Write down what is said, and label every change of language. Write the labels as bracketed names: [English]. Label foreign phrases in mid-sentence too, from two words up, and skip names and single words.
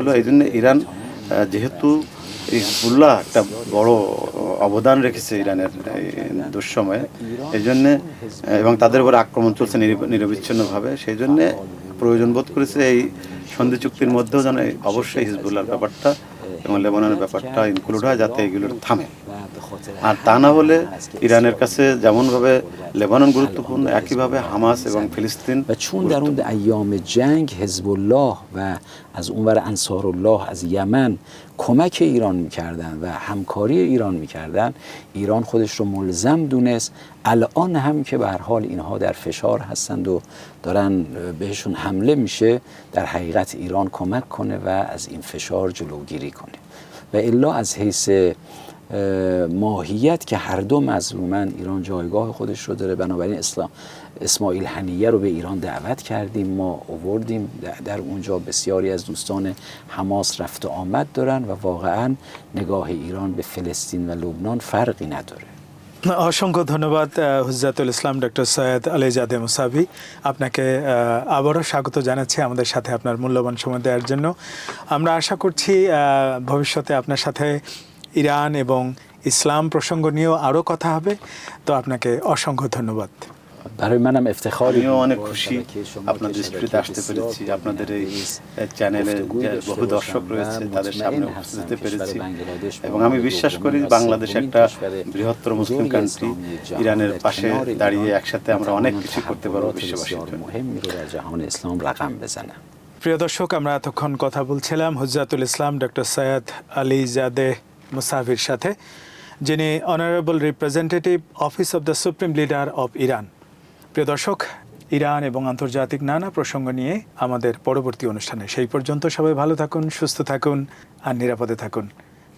[Bangla] এই জন্য ইরান যেহেতু হিজবুল্লাহ একটা বড় অবদান রেখেছে ইরানের দুঃসময়ে, এই জন্যে এবং তাদের উপর আক্রমণ চলছে নিরবিচ্ছিন্নভাবে, সেই জন্যে প্রয়োজন বোধ করেছে এই সন্ধি চুক্তির মধ্যেও যেন অবশ্যই হিজবুল্লাহর ব্যাপারটা এবং লেবাননের ব্যাপারটা ইনক্লুড হয়, যাতে এগুলোর থামে। আর তা না হলে ইরানের কাছে যেমনভাবে লেবানন গুরুত্বপূর্ণ, একইভাবে হামাস এবং ফিলিস্তিন। [Persian] و چون در اون ایام جنگ حزب الله و از اونور انصار الله از یمن کمک ایران میکردن و همکاری ایران میکردن، ایران خودش رو ملزم دونست الان هم که به هر حال اینها در فشار هستند و دارن بهشون حمله میشه، در حقیقت ایران کمک کنه و از این فشار جلوگیری کنه. و الا از حیث ماهیت که هر دو مظلومن، ایران جایگاه خودش رو داره، بنابراین اسماعیل حنیه رو به ایران دعوت کردیم، ما آوردیم در اونجا، بسیاری از دوستان حماس رفت و آمد دارن و واقعا نگاه ایران به فلسطین و لبنان فرقی نداره. [Bangla] অসংখ্য ধন্যবাদ হুজ্জাতুল ইসলাম ডক্টর সৈয়দ আলীজাদে মুসাভি, আপনাকে আবারও স্বাগত জানাচ্ছি আমাদের সাথে আপনার মূল্যবান সময় দেওয়ার জন্য। আমরা আশা করছি ভবিষ্যতে আপনার সাথে ইরান এবং ইসলাম প্রসঙ্গ নিয়েও আরও কথা হবে। তো আপনাকে অসংখ্য ধন্যবাদ। [Persian] برای منم افتخاری [Bangla] আমিও অনেক খুশি আপনাদের স্টুডিওতে আসতে পেরেছি, আপনাদের এই চ্যানেলে বহু দর্শক রয়েছে, তাদের সামনে উপস্থিত হতে পেরেছি এবং আমি বিশ্বাস করি বাংলাদেশ একটা বৃহত্তর [English] Muslim country, [Bangla] ইরানের পাশে দাঁড়িয়ে একসাথে আমরা অনেক কিছু করতে পারবো বিশ্ববাসীর জন্য। [Persian] مهمی رو در جهان اسلام رقم بزنه. [Bangla] প্রিয় দর্শক, আমরা এতক্ষণ কথা বলছিলাম হুজ্জাতুল ইসলাম ডক্টর সৈয়দ আলীজাদে মুসাভির সাথে, যিনি [English] Honorable Representative Office of the Supreme Leader of Iran. [Bangla] প্রিয় দর্শক, ইরান এবং আন্তর্জাতিক নানা প্রসঙ্গ নিয়ে আমাদের পরবর্তী অনুষ্ঠানে, সেই পর্যন্ত সবাই ভালো থাকুন, সুস্থ থাকুন আর নিরাপদে থাকুন।